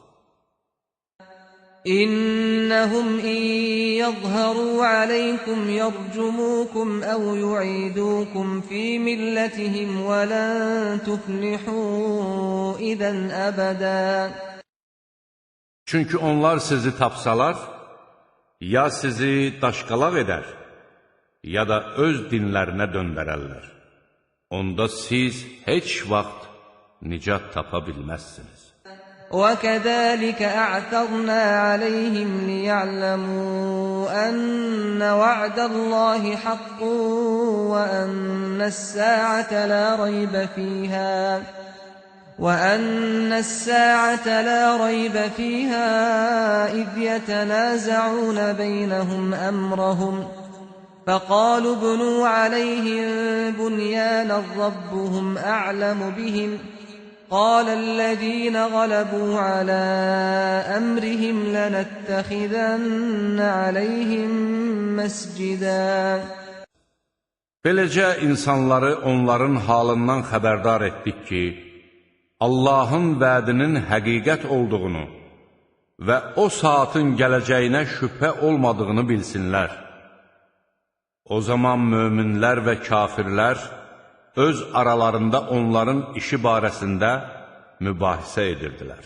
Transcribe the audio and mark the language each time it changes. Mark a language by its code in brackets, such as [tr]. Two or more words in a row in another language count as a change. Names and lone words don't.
[ar] إنهم إن يظهروا عليكم يرجموكم أو يعيدوكم في ملتهم ولن تفلحوا إذا أبدا. [az] Çünki onlar sizi tapsalar, ya sizi daşqalaq edər, ya da öz dinlərinə döndərərlər. Onda siz heç vaxt nicat tapa bilməzsiniz. [ar] وَكَذَلِكَ أَعْثَرْنَا عَلَيْهِمْ لِيَعْلَمُوا أَنَّ وَعْدَ اللَّهِ حَقٌّ وَأَنَّ السَّاعَةَ لَا رَيْبَ فِيهَا إِذْ يَتَنَازَعُونَ بَيْنَهُمْ أَمْرَهُمْ فَقَالُوا ابْنُوا عَلَيْهِمْ بُنْيَانًا رَبُّهُمْ أَعْلَمُ بِهِمْ قال الذين غلبوا على أمرهم لنتخذن عليهم مسجدا. [az] Beləcə insanları onların halından xəbərdar etdik ki, Allahın vədinin həqiqət olduğunu və o saatın gələcəyinə şübhə olmadığını bilsinlər. O zaman möminlər və kafirlər öz aralarında onların işi barəsində mübahisə edirdilər.